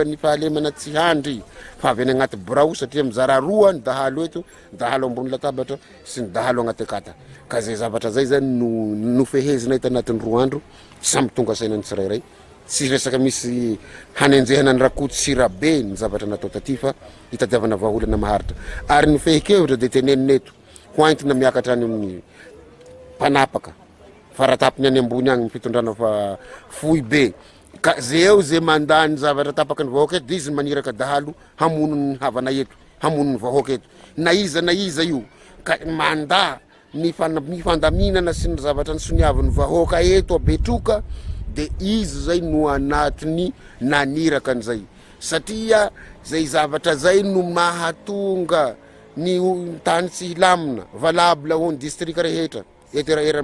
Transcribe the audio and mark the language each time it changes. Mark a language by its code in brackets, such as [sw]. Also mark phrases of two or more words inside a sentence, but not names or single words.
[mg] ny fahalemana tsy handry fa avy any agnaty birao satria mizara roa ny dahalo eto dahalo ambony latabatra sy ny dahalo agnaty akata ka zay zavatra zay zany no fehezina ito anatin'ny 2 andro samy tonga sainany tsirairay tsy resaka misy hanenjehana ny rakoto sirabe ny zavatra natao taty fa hitadiavana vahaolana maharitra ary ny fehikevitra de tenenina eto hoaintina miakatra any amin'ny mpanapaka faratapiny any ambony agny fitondrana fa foy be ka zeo ze mandany zavatra tapaka ny vahoaka eto de izy maniraka dahalo hamono ny havana eto hamono ny vahoaka eto na iza io ka manda ny fandaminana sy ny zavatra ny soniavin'ny vahoaka eto abetroka de izy zay no anatiny naniraka an'izay satria zay zavatra zay no mahatonga ny tany tsy hilamina valable ho ny district rehetra eto